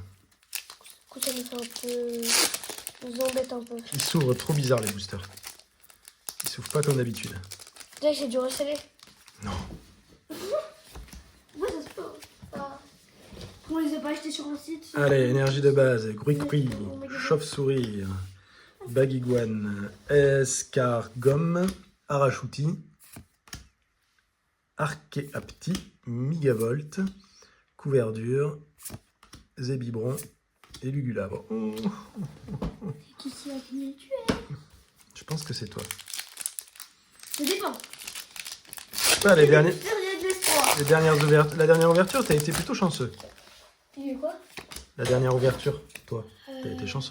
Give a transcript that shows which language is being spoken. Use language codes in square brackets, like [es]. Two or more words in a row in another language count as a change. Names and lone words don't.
[fr] Du coup, ça nous fait un peu... nous embête un peu. Ils s'ouvrent trop bizarre, les boosters. Ils s'ouvrent pas comme d'habitude. Déjà, j'ai dû resceller. Non. Ouais, ça se peut. Ah. On les a pas achetés sur un site. Allez, énergie de base. Gruicruy. Chauve-souris. Baguiguane. Escargomme. Arachouti. Archéapti. Migavolt. Couverdure. Zébibron. Et Lugulabre. Oh, Qui c'est à qui tu es? je pense que c'est toi. Ça dépend. Ah, les dernières Il y a de l'espoir. ouvertures. La dernière ouverture, t'as été plutôt chanceux. Il y a quoi? La dernière ouverture, toi, t'as été chanceux.